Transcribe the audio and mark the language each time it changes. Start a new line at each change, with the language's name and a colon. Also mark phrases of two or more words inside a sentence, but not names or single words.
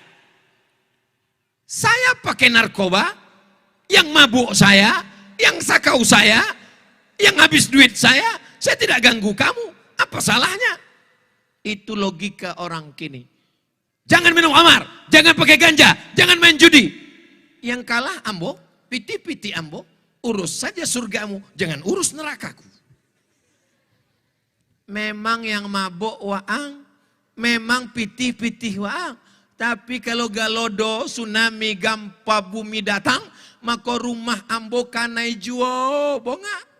Indonesian: Saya pakai narkoba, yang mabuk saya, yang sakau saya, yang habis duit saya tidak ganggu kamu. Apa salahnya? Itu logika orang kini. Jangan minum khamar, jangan pakai ganja, jangan main judi.
Minangkabau: Yang kalah ambo, piti-piti ambo,
Indonesian: urus saja surgamu, jangan urus nerakaku.
Minangkabau: Memang yang mabuk waang, memang pitih-pitih waang.
Indonesian: Tapi kalau galodo, tsunami, gempa bumi datang, maka
Minangkabau: rumah ambo kanai juo, bonga.